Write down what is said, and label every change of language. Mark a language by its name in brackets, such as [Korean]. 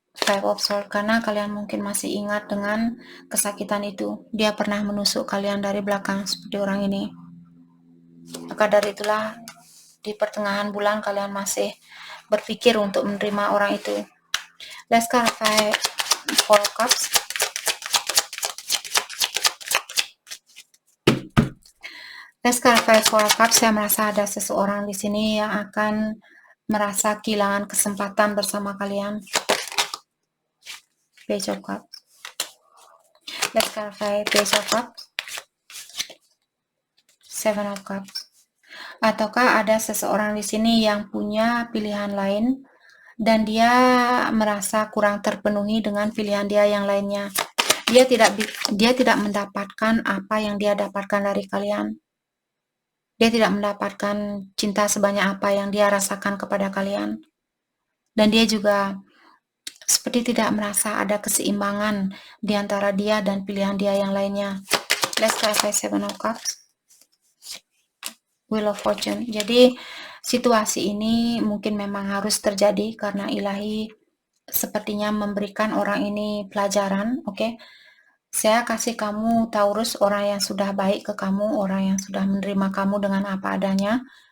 [Indonesian] Five of Swords, karena kalian mungkin masih ingat dengan kesakitan itu. Dia pernah menusuk kalian dari belakang seperti orang ini. Maka dari itulah di pertengahan bulan kalian masih berpikir untuk menerima orang itu. [English] Let's clarify Four of Cups. Let's clarify Four of Cups. [Indonesian] Saya merasa ada seseorang di sini yang akan merasa kehilangan kesempatan bersama kalian. [English] Page of Cups. Let's clarify Page of Cups. Seven of Cups. [Indonesian] Ataukah ada seseorang di sini yang punya pilihan lain dan dia merasa kurang terpenuhi dengan pilihan dia yang lainnya. Dia tidak mendapatkan apa yang dia dapatkan dari kalian. Dia tidak mendapatkan cinta sebanyak apa yang dia rasakan kepada kalian. Dan dia juga seperti tidak merasa ada keseimbangan di antara dia dan pilihan dia yang lainnya. [English] Let's clarify Seven of Cups. Wheel of Fortune. [Indonesian] Jadi situasi ini mungkin memang harus terjadi karena ilahi sepertinya memberikan orang ini pelajaran. Oke, saya kasih kamu Taurus, orang yang sudah baik ke kamu, orang yang sudah menerima kamu dengan apa adanya.